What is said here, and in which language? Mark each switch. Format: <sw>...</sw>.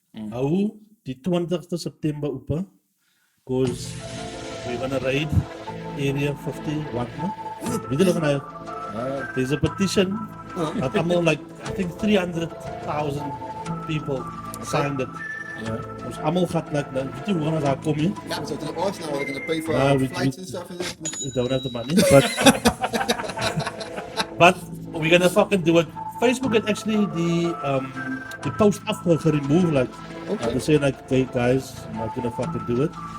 <nl>Hou die 20th September open.</nl> <en>Because we're gonna raid area 51.</en> <nl>Weet je nog nou?</nl> <en>There's a petition.</en> <nl>Dat allemaal</nl> <en>like, I think 300,000 people signed it.</en> <nl>Dus allemaal gaat like, weet je hoe gaan we daar komen?</nl> <en>Ja, so to the us now, we're going to pay for flights and stuff. We don't have the money, but we're gonna fucking do it. Facebook had actually the post afgeremoved, like they say like, hey guys, I'm not gonna fucking do it.</en>